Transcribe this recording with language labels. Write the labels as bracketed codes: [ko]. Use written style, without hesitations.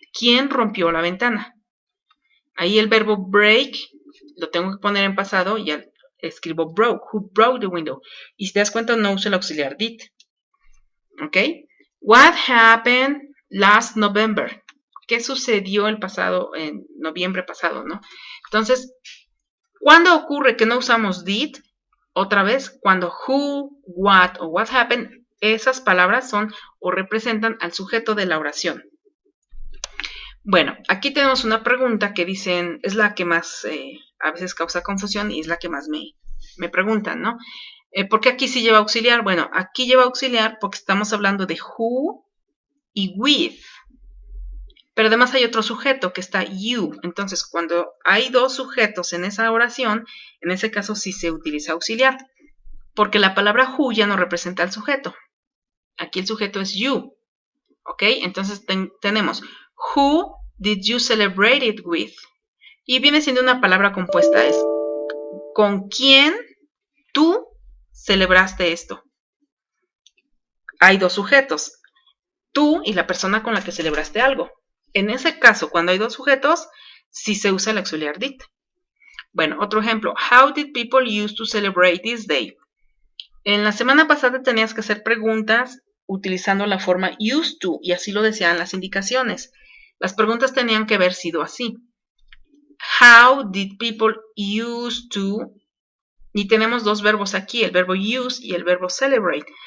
[es] ¿Quién rompió la ventana? Ahí el verbo break lo tengo que poner en pasado y ya escribo broke. [en] Who broke the window? [es] Y si te das cuenta no uso el auxiliar did. ¿Ok? [en] What happened last November? [es] ¿Qué sucedió el pasado, en noviembre pasado, no? Entonces, ¿cuándo ocurre que no usamos did? Otra vez, cuando who, what o what happened, esas palabras son o representan al sujeto de la oración. Bueno, aquí tenemos una pregunta que dicen, es la que más a veces causa confusión y es la que más me preguntan, ¿no? ¿Por qué aquí sí lleva auxiliar? Bueno, aquí lleva auxiliar porque estamos hablando de who y with. Pero además hay otro sujeto que está you. Entonces, cuando hay dos sujetos en esa oración, en ese caso sí se utiliza auxiliar. Porque la palabra who ya no representa al sujeto. Aquí el sujeto es you. ¿Ok? Entonces tenemos [en] who did you celebrate it with? [es] Y viene siendo una palabra compuesta. Es ¿con quién tú celebraste esto? Hay dos sujetos. Tú y la persona con la que celebraste algo. En ese caso, cuando hay dos sujetos, sí se usa el auxiliar did. Bueno, otro ejemplo. [en] How did people used to celebrate this day? [es] En la semana pasada tenías que hacer preguntas utilizando la forma used to, y así lo decían las indicaciones. Las preguntas tenían que haber sido así. [en] How did people used to? [es] Y tenemos dos verbos aquí, el verbo use y el verbo celebrate.